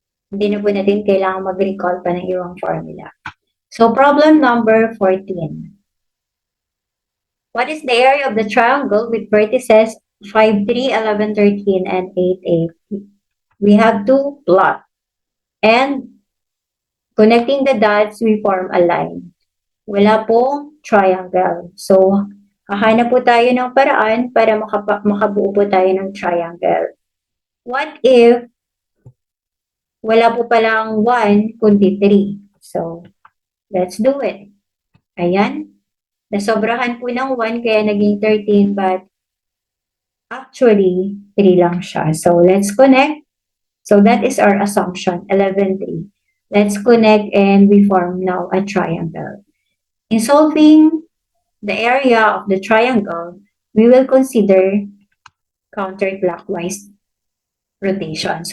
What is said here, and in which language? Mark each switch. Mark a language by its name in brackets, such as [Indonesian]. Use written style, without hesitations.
[Filipino] Hindi na po natin kailangan mag-recall pa ng iwang formula. [English] So problem number 14. What is the area of the triangle with vertices 5, 3, 11, 13, and 8, 8? We have to plot. And connecting the dots, we form a line. [Filipino] Wala pong triangle. So, hahanap po tayo ng paraan para makabuo po tayo ng triangle. What if wala po palang 1 kundi 3? [English] So, let's do it. Ayan. [Filipino] Nasobrahan po ng 1 kaya naging 13 [English] but actually [Filipino] 3 lang siya. [English] So, let's connect. So, that is our assumption, 11, 3. Let's connect and we form now a triangle. In solving the area of the triangle, we will consider counterclockwise rotation.